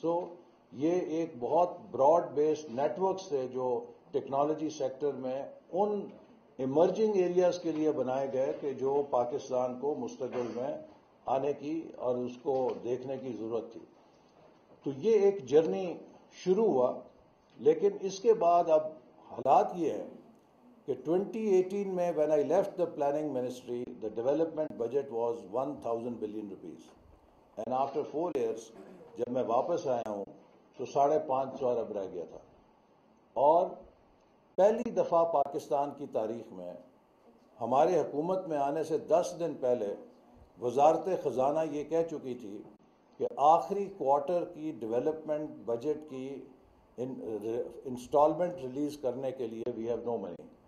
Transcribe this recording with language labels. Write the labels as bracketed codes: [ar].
[ur] سو یہ ایک بہت براڈ بیسڈ نیٹ ورکس تھے جو ٹیکنالوجی سیکٹر میں ان ایمرجنگ ایریاز کے لیے بنائے گئے کہ جو پاکستان کو مستقبل میں آنے کی اور اس کو دیکھنے کی ضرورت تھی. تو یہ ایک جرنی شروع ہوا. لیکن اس کے بعد اب حالات یہ ہیں کہ 2018 میں [en] when I left the planning ministry, the development budget was 1,000 billion rupees. And after 4 years, [ur] جب میں واپس آیا ہوں تو 550 ارب رہ گیا تھا. اور پہلی دفعہ پاکستان کی تاریخ میں ہمارے حکومت میں آنے سے 10 دن پہلے وزارت خزانہ یہ کہہ چکی تھی کہ آخری کوارٹر کی ڈیولپمنٹ بجٹ کی انسٹالمنٹ ریلیز کرنے کے لیے [en] We have no money.